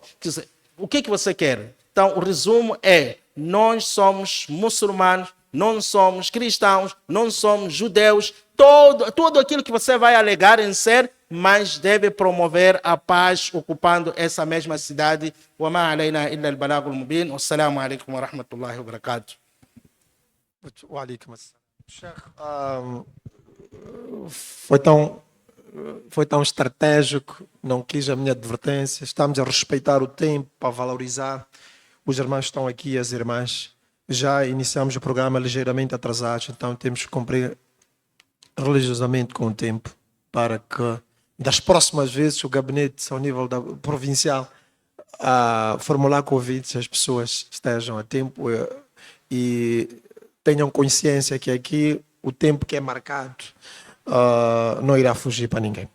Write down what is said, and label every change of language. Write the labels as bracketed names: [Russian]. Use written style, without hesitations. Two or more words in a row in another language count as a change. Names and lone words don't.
[Portuguese] O que você quer? Então, o resumo é: nós somos muçulmanos, não somos cristãos, não somos judeus. Tudo aquilo que você vai alegar em ser, mas deve promover a paz ocupando essa mesma cidade. [Arabic] وما علينا إلا البلاغ المبين. والسلام عليكم ورحمة الله وبركاته. وعليكم السلام. [Portuguese] Sheikh, foi tão estratégico, não quis a minha advertência. Estamos a respeitar o tempo para valorizar. Os irmãos estão aqui, as irmãs. Já iniciamos o programa ligeiramente atrasados, então temos que cumprir religiosamente com o tempo para que das próximas vezes o gabinete ao nível provincial a formular convites, as pessoas estejam a tempo e tenham consciência que aqui o tempo que é marcado não irá fugir para ninguém.